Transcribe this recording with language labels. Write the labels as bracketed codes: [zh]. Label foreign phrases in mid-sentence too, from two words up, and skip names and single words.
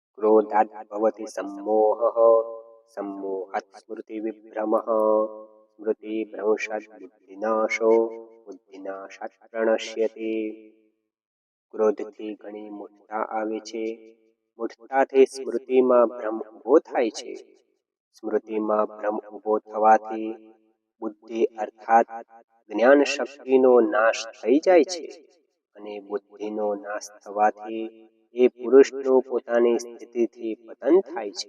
[sa] क्रोधात भवति सम्मोहः सम्मोहात् स्मृतिविभ्रमः स्मृतिभ्रंशात् बुद्धिनाशो बुद्धिनाशात् प्रणश्यति। [gu] ક્રોધથી ઘણી મૂઢતા આવે છે, મૂઢતાથી સ્મૃતિમાં ભ્રમ ઊભો થાય છે, સ્મૃતિમાં ભ્રમ ઊભો થવાથી બુદ્ધિ અર્થાત જ્ઞાન શક્તિનો નાશ થઈ જાય છે અને બુદ્ધિનો નાશ થવાથી એ પુરુષનું પોતાની સ્થિતિથી પતન થાય છે।